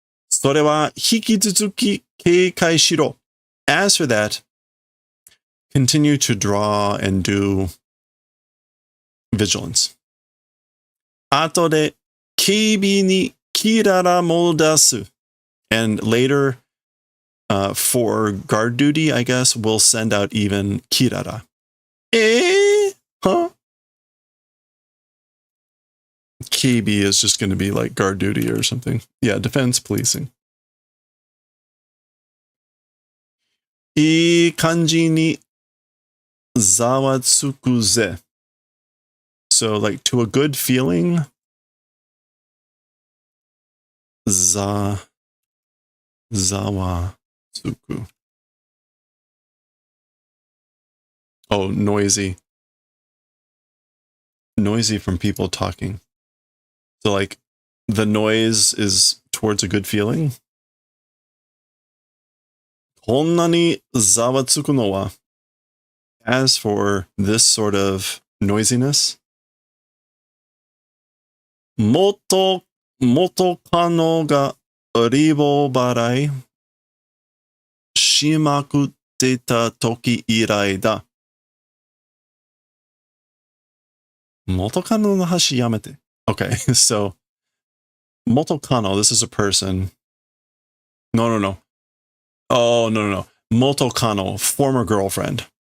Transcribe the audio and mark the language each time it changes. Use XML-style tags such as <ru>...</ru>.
<ja>それは引き続き警戒しろ.</ja> <en>As for that, continue to draw and do vigilance.</en> <ja>後で警備に kirara mo dasu.</ja> <en>And later, for guard duty, I guess, we'll send out even kirara. Huh? KB is just going to be like guard duty or something. Yeah, defense policing.</en> <ja>いい感じにざわつくぜ.</ja> <en>So, like, to a good feeling, zawa tsuku. Oh, noisy. Noisy from people talking. So, like, the noise is towards a good feeling.</en> <ja>こんなにざわつくのは.</ja> <en>As for this sort of noisiness,</en> <ja>元カノがリボ払いしまくってた時以来だ。元カノの話やめて.</ja> <en>Okay, so 元カノ, this is a person. No. Oh, no. 元カノ, former girlfriend.</en>